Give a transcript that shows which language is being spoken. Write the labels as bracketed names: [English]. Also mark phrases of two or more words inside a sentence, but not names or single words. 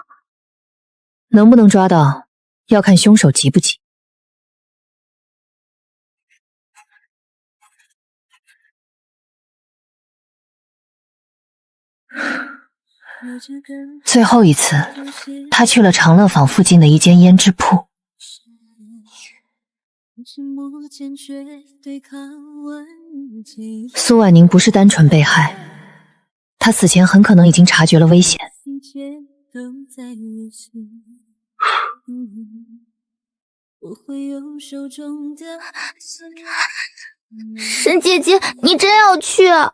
[Chinese] 能不能抓到，要看兇手急不急。最後一次，他去了長樂坊附近的一間胭脂鋪。蘇婉寧不是單純被害，她死前很可能已經察覺了危險。沈姐姐，你真要去啊？